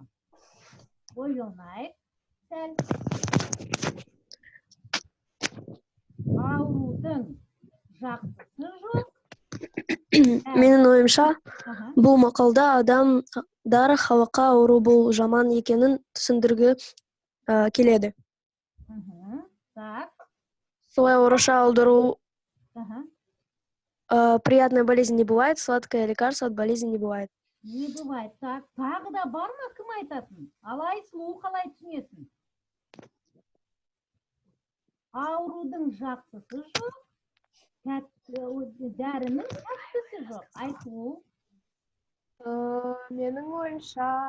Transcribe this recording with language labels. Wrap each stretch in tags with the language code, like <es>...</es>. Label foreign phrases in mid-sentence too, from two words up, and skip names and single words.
<kk>Ойланайық. Сәл. Аурудың жақсысы жоқ. Менің ойымша, бұл мақалда адамдар халыққа ауру бұл жаман екенін түсіндіргі келеді.</kk> <ru>Так.</ru> <kk>Солай орысша аудару</kk> <ru>приятная болезнь не бывает, сладкое лекарство от болезни не бывает. Не бывает. Так,</ru> <kk>тағы да бар ма кім айтатын? Алай сұлу қалай түсінесің? Аурудың жақсысы жоқ, дәрінің тәттісі жоқ. Айту. Менің ойымша</kk>